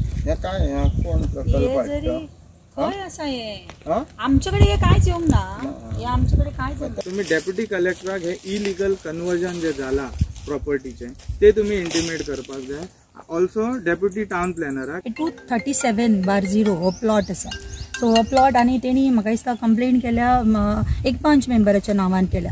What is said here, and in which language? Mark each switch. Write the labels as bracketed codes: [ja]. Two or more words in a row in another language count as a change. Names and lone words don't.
[mr] हे काय कोण प्रकल्प काय असा आहे आमच्याकडे हे कायच येऊन ना हे आमच्याकडे काय [kok] तुम्ही डेप्युटी कलेक्टराक हे [en] illegal conversion [kok] जे झाला प्रॉपर्टीचे ते तुम्ही इंटिमेट करपाक जाय. [en] also deputy town plannerak [kok] 237/0 हो प्लॉट आसा. सो हो प्लॉट आणि तेणी म्हाका दिसता कंप्लेंट केल्या एक पंच मेंबराच्या नावान केल्या.